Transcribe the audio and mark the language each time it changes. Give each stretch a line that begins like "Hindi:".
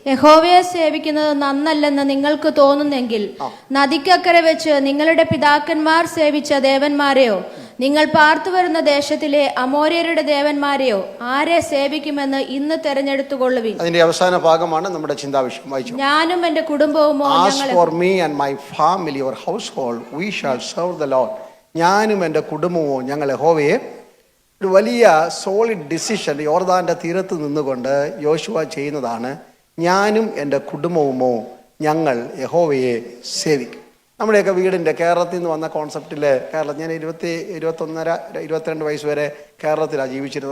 Malayalam: യഹോവയെ സേവിക്കുന്നത് നന്നല്ലെന്ന് നിങ്ങൾക്ക് തോന്നുന്നെങ്കിൽ നദിക്കക്കരെ വെച്ച് നിങ്ങളുടെ പിതാക്കന്മാർ സേവിച്ച ദേവന്മാരെയോ നിങ്ങൾ പാർത്തു വരുന്ന ദേശത്തിലെ അമോര്യരുടെ ദേവന്മാരെയോ ആരെ സേവിക്കുമെന്ന് ഇന്ന് തെരഞ്ഞെടുത്തുകൊള്ളുവിൻ. അതിന്റെ അവസാന ഭാഗമാണ് നമ്മുടെ ചിന്താവിഷയം. വായിച്ചു. ഞാനും എന്റെ കുടുംബവുമോ
English: for me and my family or household we shall serve the Lord.
Malayalam: ഞാനും എൻ്റെ കുടുംബവും ഞങ്ങൾ യഹോവയെ. ഒരു വലിയ സോളിഡ് ഡിസിഷൻ യോർദാന്റെ തീരത്ത് നിന്നുകൊണ്ട് യോശുവ ചെയ്യുന്നതാണ്. ഞാനും എൻ്റെ കുടുംബവുമോ ഞങ്ങൾ യഹോവയെ സേവിക്കും. നമ്മുടെയൊക്കെ വീടിൻ്റെ കേരളത്തിൽ നിന്ന് വന്ന കോൺസെപ്റ്റിൽ കേരളം, ഞാൻ 22 വയസ്സ് വരെ കേരളത്തിലാണ് ജീവിച്ചിരുന്നത്.